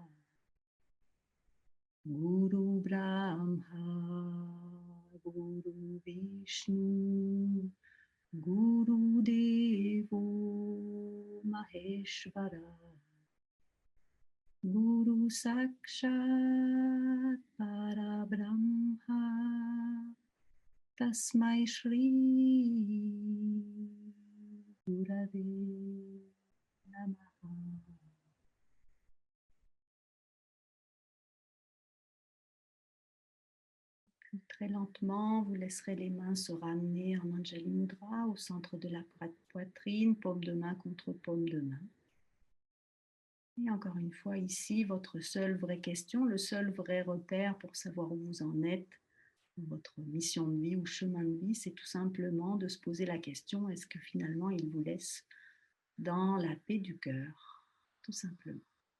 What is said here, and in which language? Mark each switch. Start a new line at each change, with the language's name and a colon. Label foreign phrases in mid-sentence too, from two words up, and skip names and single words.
Sanskrit: गुरु ब्रह्मा गुरु विष्णु गुरु देवो महेश्वर गुरु साक्षात् परब्रह्म तस्मै श्री गुरवे नमः.
French: Très lentement, vous laisserez les mains se ramener en
Sanskrit: अञ्जलि मुद्रा
French: au centre de la poitrine, paume de main contre paume de main. Et encore une fois, ici, votre seule vraie question, le seul vrai repère pour savoir où vous en êtes, votre mission de vie ou chemin de vie, c'est tout simplement de se poser la question, est-ce que finalement il vous laisse dans la paix du cœur, tout simplement.